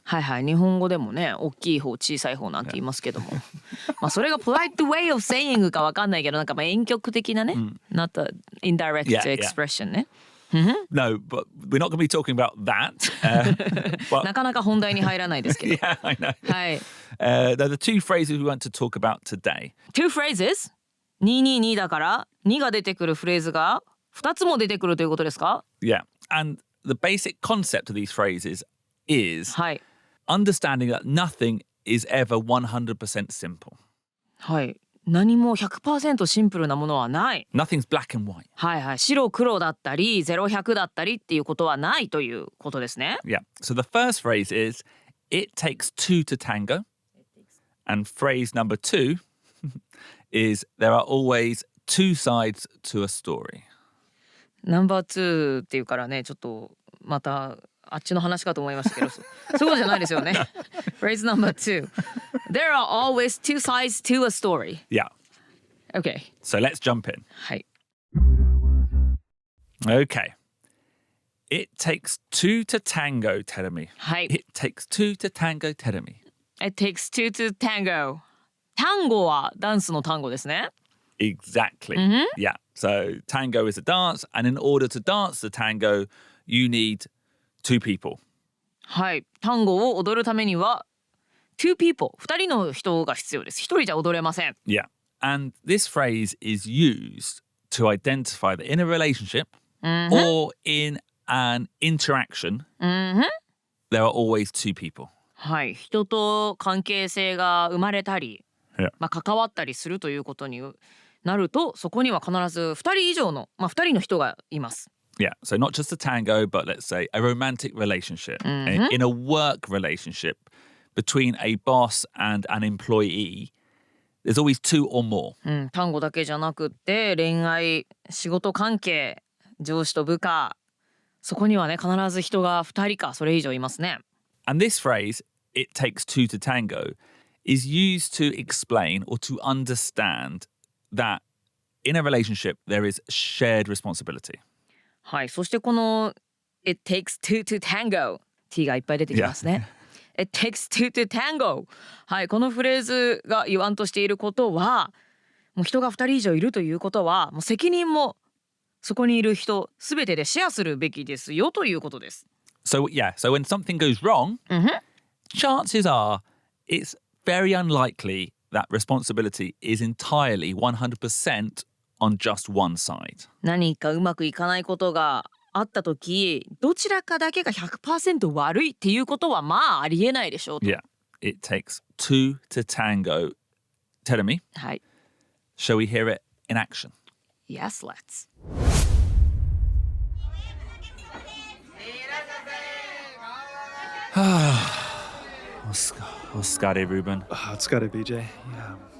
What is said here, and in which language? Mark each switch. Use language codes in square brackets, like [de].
[ja] はいはい、日本語でもね、大きい方小さい方なんて言いますけどもまあそれが [en] polite way of saying [ja] かわかんないけど、なんかまあ婉曲的なね、 [en] not the indirect Yeah, yeah. expression ね。 No, but we're not going to be talking about that. [ja] な [en] But [ja] かなか本題に入らないですけど [en] yeah, I know. [ja] はい。 [en] They're the 2 phrases we want to talk about today. Two phrases [ja] 222だから2が出てくるフレーズが2つも出てくるということですか？ [en] Yeah. And the basic concept of these phrases is [ja] はい。 [en] understanding that nothing is ever 100% simple. [ja] はい。何も 100% シンプルなものはない。 [en] Nothing's black and white. [ja] はいはい。白黒だったり0100だったりっていうことはないということですね。 [en] Yeah. So the first phrase is, it takes 2 to tango. And phrase number 2 is, there are always 2 sides to a story. [ja] ナンバー2っていうからね、ちょっとまたあっちの話かと思いましたけど、そういうことじゃないですよね。 [en] Phrase number 2. There are always 2 sides to a story. Yeah. Okay. So let's jump in. [ja] はい。 [en] Okay. It takes 2 to tango, Terumi. [ja] はい。 [en] It takes 2 to tango, Terumi. It takes 2 to tango. [ja] タンゴはダンスの単語ですね。 [en] Exactly. Yeah. So tango is a dance, and in order to dance the tango, you need 2 people. [ja] はい。タンゴを踊るためには [en] two people [ja] 2人の人が必要です。1人じゃ踊れません。 [en] Yeah. And this phrase is used to identify that in a relationship or in an interaction, there are always 2 people. [ja] はい。人と関係性が生まれたり、 [en] Yeah. [ja] まあ、関わったりするということになると、そこには必ず2人以上の、まあ、2人の人がいます。 [en] Yeah. So not just a tango, but let's say a romantic relationship, in a work relationship between a boss and an employee, there's always 2 or more. [ja] 単語だけじゃなくって恋愛、仕事関係、上司と部下、そこにはね必ず人が2人かそれ以上いますね。 [en] And this phrase, it takes 2 to tango, is used to explain or to understand that in a relationship there is shared responsibility. [ja] はい。そしてこの [en] It takes 2 to tango [ja] T がいっぱい出てきますね。 [en] It takes 2 to tango はい。 [ja] このフレーズが言わんとしていることは、もう人が2人以上いるということはもう責任もそこにいる人すべてでシェアするべきですよということです。 [en] So yeah, so when something goes wrong, chances are it's very unlikely that responsibility is entirely 100% on just one side. [ja] 何かうまくいかないことがあったとき、どちらかだけが 100% 悪いっていうことはまあありえないでしょうと。 [en] Yeah, it takes 2 to tango. Terumi, [ja] はい。 [en] shall we hear it in action? Yes, let's. What's Scotty, Ruben? Oh, it's got to BJ. Yeah.